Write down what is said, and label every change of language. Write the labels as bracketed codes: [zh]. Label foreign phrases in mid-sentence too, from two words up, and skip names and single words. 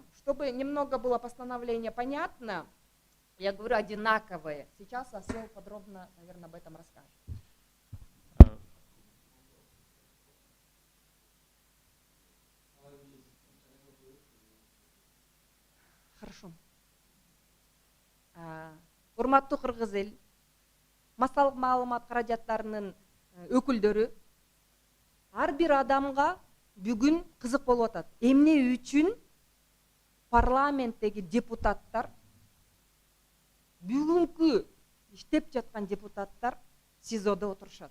[ru] Чтобы немного было постановление понятно, я говорю одинаковые. Сейчас Асел подробно, наверное, об этом расскажет. Хорошо. [ky] Урматтуу кыргыз эл, массалык маалымат каражаттарынын өкүлдөрү ар бир адамга бүгүн кызык болуп атат. Эмне үчүн парламенттеги депутаттар, бүгүнкү иштеп жаткан депутаттар СИЗОдо отурушат.